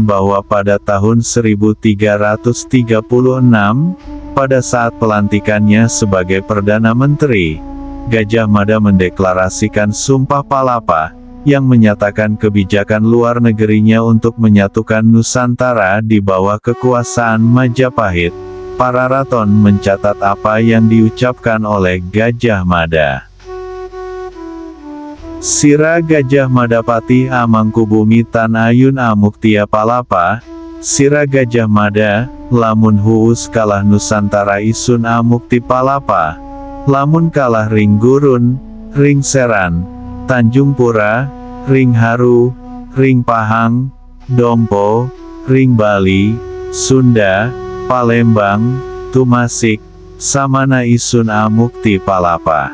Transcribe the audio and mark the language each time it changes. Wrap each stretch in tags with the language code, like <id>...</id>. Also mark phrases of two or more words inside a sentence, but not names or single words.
<id>bahwa pada tahun 1336, pada saat pelantikannya sebagai Perdana Menteri, Gajah Mada mendeklarasikan Sumpah Palapa, yang menyatakan kebijakan luar negerinya untuk menyatukan Nusantara di bawah kekuasaan Majapahit. Pararaton mencatat apa yang diucapkan oleh Gajah Mada.</id> <kaw>Sira Gajah Madapati Amangkubumi Tan Ayun Amuktia Palapa, Sira Gajah Mada, lamun huus kalah Nusantara isun amukti palapa, lamun kalah ring gurun, ring seran, Tanjung Pura, ring haru, ring pahang, dompo, ring Bali, Sunda, Palembang, Tumasik, samana isun amukti palapa.</kaw>